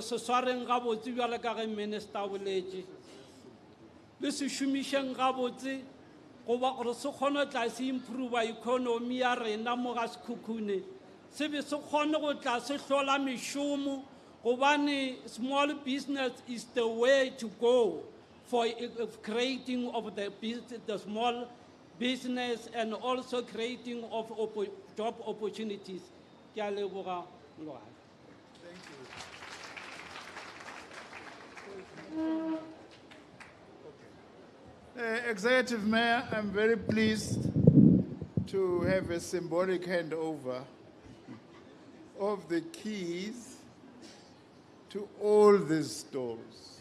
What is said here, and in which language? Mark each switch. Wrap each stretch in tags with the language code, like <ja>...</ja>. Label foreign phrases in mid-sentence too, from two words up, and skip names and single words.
<nso>se swareng gabotse bjale ka ge minister boletše le se šomišeng gabotse goba gore se kgone tla se</nso> <en>improve economy</en> <nso>ya rena moga Sekhukhune se be se kgone go tla se hlola mešomo gobane</nso> <en>small business is the way to go for creating of the small business and also creating of job opportunities.</en> <nso>Ke a leboga Mologadi.</nso> <en>Executive Mayor, I'm very pleased to have a symbolic handover of the keys to all these stores.</en>